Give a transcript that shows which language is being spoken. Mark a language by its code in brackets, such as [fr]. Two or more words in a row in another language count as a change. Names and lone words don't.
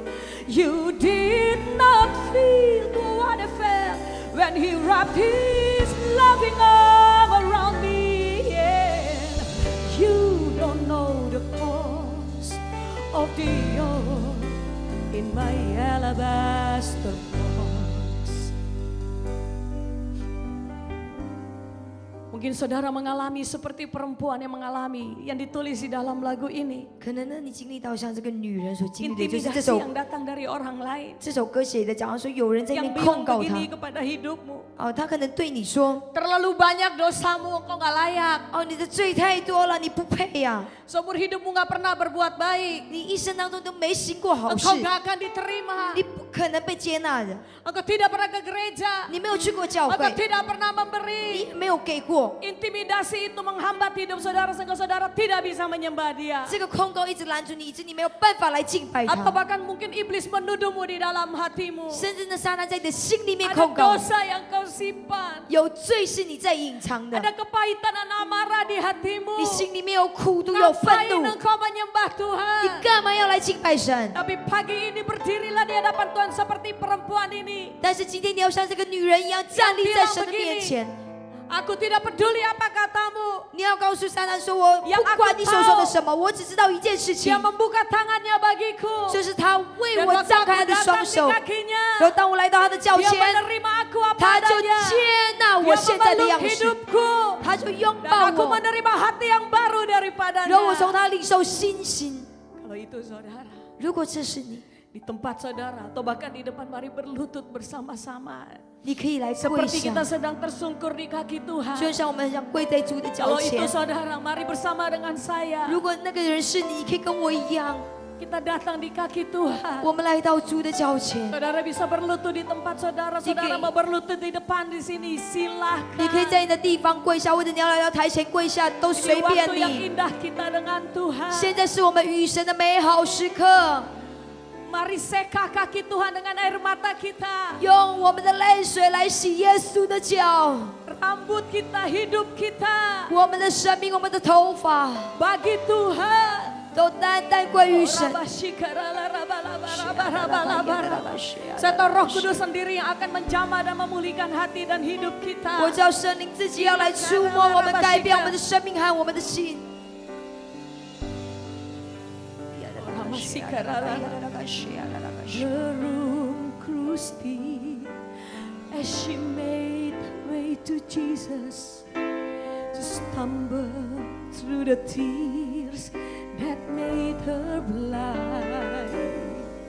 [en] You did not feel what I felt when he wrapped his loving arm around me. And you don't know the cost of the oil in my alabaster box. [id] Mungkin saudara mengalami seperti perempuan yang mengalami yang ditulis di dalam lagu ini. [zh] 可能呢，你经历到像这个女人所经历的，就是这 [id] Intimidasi [zh] 首 [id] yang datang dari orang lain [zh] 这首歌写的，讲到说有人在那 [id] yang [zh] 边控 [id] bilang [zh] 告 [id] begini [zh] 他， [id] kepada hidupmu. [zh] 哦，他可能对你说， [id] Terlalu banyak dosamu, engkau gak layak. [zh] 哦，你的罪太多了，你不配呀、 [id] Seumur hidupmu gak pernah berbuat baik. [zh] 你一生当中都没行过好事， [id] Engkau gak akan diterima. [zh] 你不可能被接纳的， [id] Engkau tidak pernah ke gereja. [zh] 你没有去过教 [id] Engkau [zh] 会， [id] tidak pernah [zh] 你 [id] memberi. [zh] 也没有给过， [id] Intimidasi itu menghambat hidup saudara sehingga saudara tidak bisa menyembah dia. [zh] 这个控告一直拦住你，以致你没有办法来敬拜 [id] Atau [zh] 他， [id] bahkan mungkin iblis menuduhmu di dalam hatimu. [zh] 甚至呢，撒旦在你的心里面 [id] Ada [zh] 控告， [id] dosa yang kau simpan. [zh] 有罪是你在隐藏的， [id] Ada kepahitan dan amarah di hatimu. [zh] 你心里面有苦毒有愤 [id] Ngapain [zh] 怒， [id] engkau menyembah [zh] 你 [id] Tuhan? [zh] 干嘛要来敬拜神？ [id] Tapi pagi ini berdirilah di hadapan Tuhan seperti perempuan ini. [zh] 但是今天你要像这个女人一样站立在神的面前， [id] Aku tidak peduli apa katamu. [zh] 你要告诉撒旦说：“我不管你所说的什么，我只知道一件事情 [id] Dia，membuka tangannya bagiku. [zh] 就是他为 [id] Dan [zh] 我 [id] waktu [zh] 张开 [id] aku [zh] 他的 [id] datang [zh] 双 [id] di [zh] 手， [id] kakinya, [zh] 然后当我来到他的脚 [id] Dia [zh] 前， [id] menerima aku apa [zh] 他就 [id] adanya. [zh] 接纳我 [id] Dia [zh] 现在的 [id] memeluk [zh] 样式， [id] hidupku. [zh] 他就拥 [id] Dan [zh] 抱 [id] aku [zh] 我， [id] menerima hati yang baru daripadanya. [zh] 然后我从他领受新心。 [id] Kalau itu saudara, [zh] 如果这是你， [id] di tempat saudara atau bahkan di depan mari berlutut bersama-sama. [zh] 你可以来跪 [id] Seperti [zh] 下， [id] kita sedang tersungkur di kaki [zh] 就 [id] Tuhan. [zh] 像我们想跪在主的脚 [id] Kalau itu [zh] 前。 [id] saudara, mari bersama dengan saya. [zh] 如果那个人是你，可以跟我一样， [id] Kita datang di kaki Tuhan. [zh] 我们来到主的脚前， [id] Saudara bisa berlutut di tempat saudara. Saudara mau berlutut di depan di sini, [zh] 你 [id] silahkan. [zh] 可以在你的地方跪下，或者你要来到台前跪下，都 [id] Ini [zh] 随便 [id] waktu yang [zh] 你。 [id] indah kita dengan Tuhan. [zh] 现在是我们与神的美好时刻， [id] Mari seka kaki Tuhan dengan air mata kita. [zh] 用我们的泪水来洗耶稣的脚， [id] Rambut kita, hidup kita. [zh] 我们的生命，我们的头发 [id] Bagi Tuhan. [zh] 都单单归于神。 [id] Saya tahu Roh Kudus sendiri yang akan menjamah dan memulihkan hati dan hidup [zh] 我 [id] kita. [zh] 知道圣灵自己要来触摸我们，改变我们的生命和我们的心。 [en] The room Christy, as she made her way to Jesus, to stumble through the tears that made her blind.